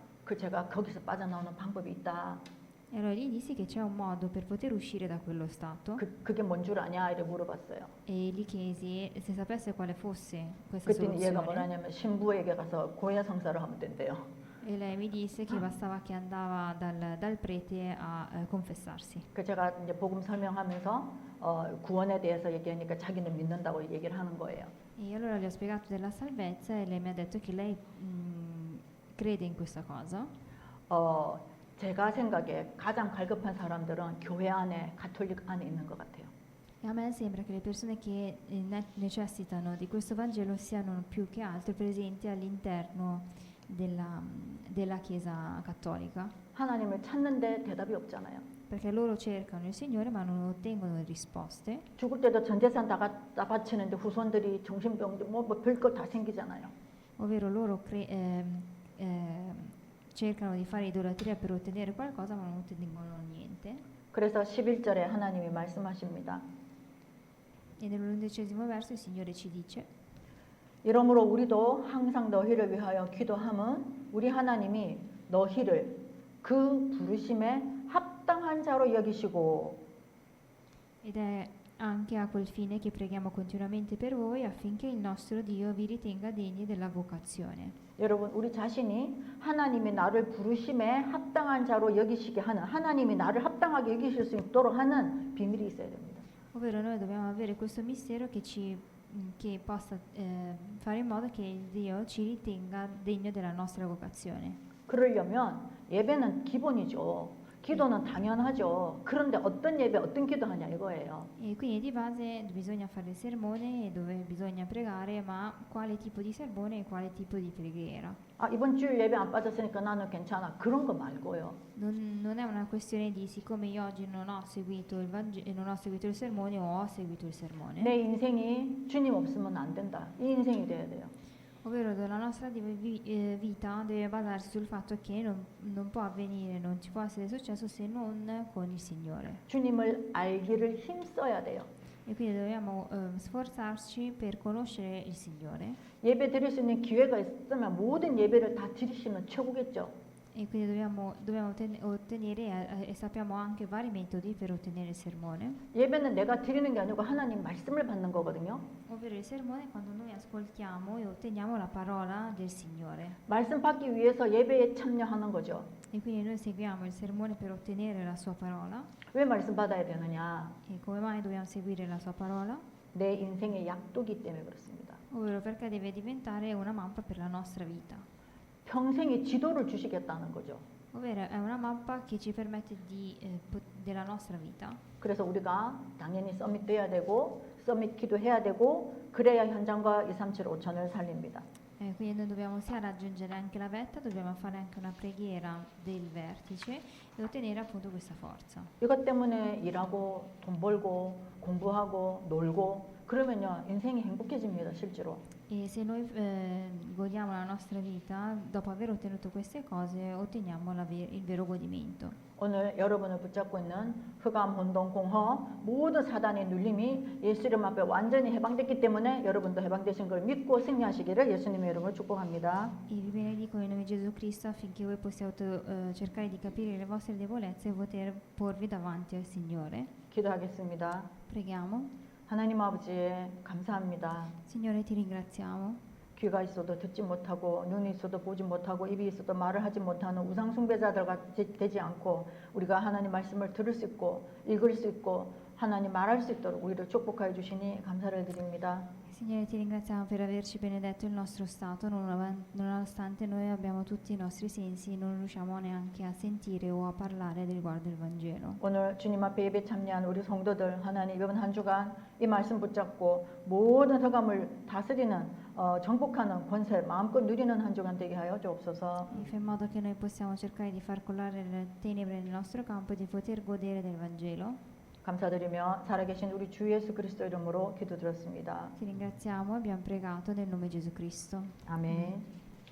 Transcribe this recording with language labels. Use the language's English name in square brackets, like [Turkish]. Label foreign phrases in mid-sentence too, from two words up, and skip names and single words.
[Korean] 그 제가 거기서 빠져나오는 방법이 있다. [Italian] E allora gli dissi che c'è un modo per poter uscire da quello stato [Korean] 그게 뭔 줄 아냐? 이래 물어봤어요. [Italian] e gli chiesi se sapesse quale fosse questa [Korean] 그랬더니 얘가 [Italian] soluzione. [Korean] 뭐라냐면 신부에게 가서 고해 성사를 하면 된대요. [Italian] E lei mi disse che bastava che andava dal prete a confessarsi. [Korean] 그 제가 이제 복음 설명하면서 구원에 대해서 얘기하니까 자기는 믿는다고 얘기를 하는 거예요. [Italian] E allora gli ho spiegato della salvezza e lei mi ha detto che lei crede in questa cosa. [Korean] 제가 생각에 가장 갈급한 사람들은 교회 안에 가톨릭 안에 있는 것 같아요. [Italian] E a me sembra che le persone che necessitano di questo Vangelo siano più che altro presenti all'interno della Chiesa cattolica, [Korean] 하나님을 찾는데 대답이 없잖아요. [Italian] perché loro cercano il Signore ma non ottengono risposte. [Korean] 죽을 때도 전 재산 다 바치는데 후손들이 정신병 뭐 별걸 다 생기잖아요. [Italian] Ovvero loro cercano di fare idolatria per ottenere qualcosa ma non ottengono niente. [Korean] 그래서 11절에 하나님이 말씀하십니다. [Italian] E nell'11° verso il Signore ci dice: [Korean] 이러므로 우리도 항상 너희를 위하여 기도함은 우리 하나님이 너희를 그 부르심에 합당한 자로 여기시고 [Italian] ed è anche a quel fine che preghiamo continuamente per voi affinché il nostro Dio vi ritenga degni della vocazione. [Korean] 여러분 우리 자신이 하나님이 나를 부르심에 합당한 자로 여기시게 하는 하나님이 나를 합당하게 여기실 수 있도록 하는 비밀이 있어야 됩니다. [Italian] Ovvero noi dobbiamo avere questo mistero che possa fare in modo che il Dio ci ritenga degno della nostra vocazione. [Korean] 그러려면 예배는 기본이죠. 기도는 당연하죠. 그런데 어떤 예배, 어떤 기도하냐 이거예요. [Italian] E quindi di base bisogna fare il sermone dove bisogna pregare, ma quale tipo di sermone e quale tipo di preghiera. [Korean] 이번 주일 예배 안 빠졌으니까 나는 괜찮아. 그런 거 말고요. [Italian] Non è una questione di siccome io oggi non ho seguito non ho seguito il sermone o ho seguito il sermone. [Korean] 내 인생이 주님 없으면 안 된다. 이 인생이 돼야 돼요. [Italian] Ovvero la nostra vita deve basarsi sul fatto che non può avvenire, non ci può essere successo se non con il Signore. [Korean] 주님을 알기를 힘써야 돼요. [Italian] E quindi dobbiamo sforzarci per conoscere il Signore. [Korean] 예배 드릴 수 있는 기회가 있으면 모든 예배를 다 드리시면 최고겠죠. [Italian] E quindi dobbiamo ottenere e sappiamo anche vari metodi per ottenere il sermone. [Korean] 예배는 내가 드리는 게 아니고 하나님 말씀을 받는 거거든요. [Italian] Ovvero il sermone è quando noi ascoltiamo e otteniamo la parola del Signore. [Korean] 말씀 받기 위해서 예배에 참여하는 거죠. [Italian] E quindi noi seguiamo il sermone per ottenere la sua parola. [Korean] 왜 말씀 받아야 되느냐? [Italian] E come mai dobbiamo seguire la sua parola? [Korean] 내 인생의 약도기 때문에 그렇습니다. [Italian] Ovvero perché deve diventare una mappa per la nostra vita. [Korean] 평생의 지도를 주시겠다는 거죠. [Italian] Ovvero è una mappa che ci permette della nostra vita. [Korean] 그래서 우리가 당연히 서밋 돼야 되고 서밋 기도해야 되고 그래야 현장과 237 5천을 살립니다. [Italian] Quindi noi dobbiamo sia raggiungere anche la vetta, dobbiamo fare anche una preghiera del vertice e ottenere appunto questa forza. [Korean] 이것 때문에 일하고 돈 벌고 공부하고 놀고 그러면요 인생이 행복해집니다 실제로. [Italian] E se noi godiamo la nostra vita, dopo aver ottenuto queste cose, otteniamo il vero godimento. [Korean] 오늘 여러분을 붙잡고 있는 흑암, 혼돈, 공허 모든 사단의 눌림이 예수 이름 앞에 완전히 해방됐기 때문에 여러분도 해방되신 걸 믿고 승리하시기를 예수님의 이름으로 축복합니다. [Italian] E vi benedico in nome di Gesù Cristo affinché voi possiate cercare di capire le vostre debolezze e poter porvi davanti al Signore. [Korean] 기도하겠습니다. [Italian] Preghiamo. [Korean] 하나님 아버지 감사합니다. [Italian] Signore, ti ringraziamo. [Korean] 귀가 있어도 듣지 못하고 눈이 있어도 보지 못하고 입이 있어도 말을 하지 못하는 우상 숭배자들과 되지 않고 우리가 하나님 말씀을 들을 수 있고 읽을 수 있고 하나님 말할 수 있도록 우리를 축복하여 주시니 감사를 드립니다. [Italian] Signore, ti ringraziamo per averci benedetto il nostro stato, nonostante noi abbiamo tutti i nostri sensi, non riusciamo neanche a sentire o a parlare riguardo il Vangelo. [Korean] 오늘 주님 앞에 예배 참여한 우리 성도들 하나님 이번 한 주간 이 말씀 붙잡고 모든 흑암을 다스리는 정복하는 권세 마음껏 누리는 한 주간 되게 하여 주옵소서. [Italian] E fa in modo che noi possiamo cercare di far colare le tenebre nel nostro campo e di poter godere del Vangelo. [Korean] 감사드리며 살아계신 우리 주 예수 그리스도 이름으로 기도드렸습니다. [Italian] Ti ringraziamo e abbiamo pregato nel nome di Gesù Cristo. [Korean] 아멘.